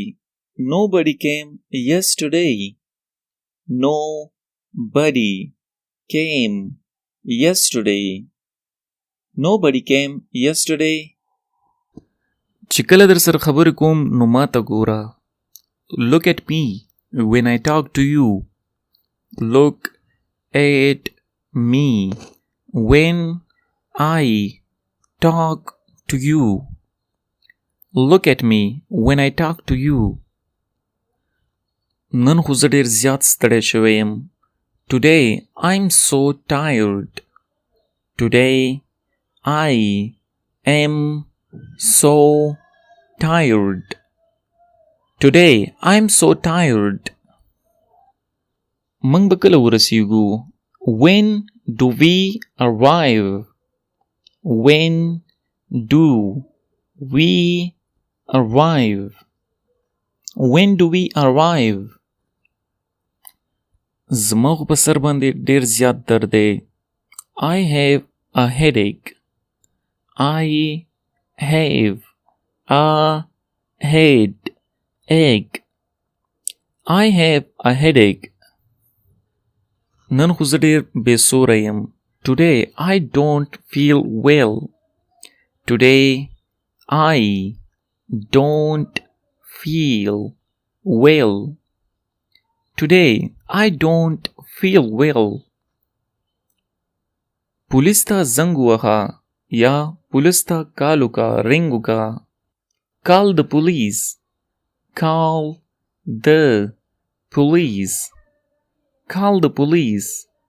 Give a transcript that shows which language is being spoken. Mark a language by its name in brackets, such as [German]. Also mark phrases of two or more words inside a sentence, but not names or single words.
[English] Nobody came yesterday. Nobody came yesterday. Nobody came yesterday. [Pashto] چې کله در سره خبرې کوم نو ما ته ګوره. [English] Look at me when I talk to you. Look at me when I talk to you. Look at me when I talk to you. [Pashto] نن خو زه ډېر زیات ستړی شوی یم. [English] Today I'm so tired. Today I am so tired. Today I'm so tired. [Pashto] موږ به کله ورسیږو. [English] When do we arrive? When do we arrive? When do we arrive? [Pashto] زما خو په سر باندې ډېر زیات درد دی. [English] I have a headache. I have a headache. I have a headache. [Pashto] نن خو زه ډېر بې سوره یم. [English] Today I don't feel well. Today I don't feel well. Today I don't feel well. [Pashto] पुलिस ته زنګ ووهه یا पुलिस ته کال وکړه، رنګ وکړه. [English] Call the police. Call the police. Call the police.